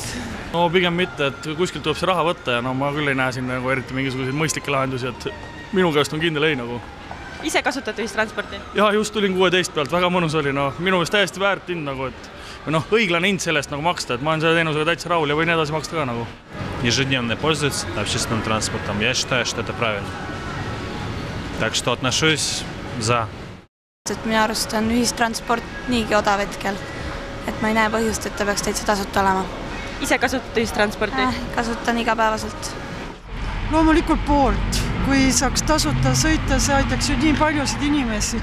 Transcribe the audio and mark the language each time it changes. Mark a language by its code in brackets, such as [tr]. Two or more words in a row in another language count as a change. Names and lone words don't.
[et] No pigem mitte, et kuskilt tuleb see raha võtta ja ma küll ei näe siin nagu eriti mingisuguseid mõistlikke lahendusi, et minu käest on kindel ei nagu. Ise kasutate ühistransporti? Ja just tulin 16 pealt, väga mõnus oli, minu meelest täiesti väärt hind nagu, et õiglane hind sellest nagu maksta, et ma olen selle teenusega täitsa rahul ja võin edasi maksta ka nagu. [ru] Ежедневно пользуются общественным транспортом. Я считаю, что это правильно. Так что отношусь за. [et] Minu arust on ühistransport niigi odav hetkel, et ma ei näe põhjust, et ta peaks täitsa tasuta olema. Ise kasutate ühistransporti? Kasutan igapäevaselt. Loomulikult poolt. Kui saaks tasuta sõita, see aitaks ju nii paljusid inimesi.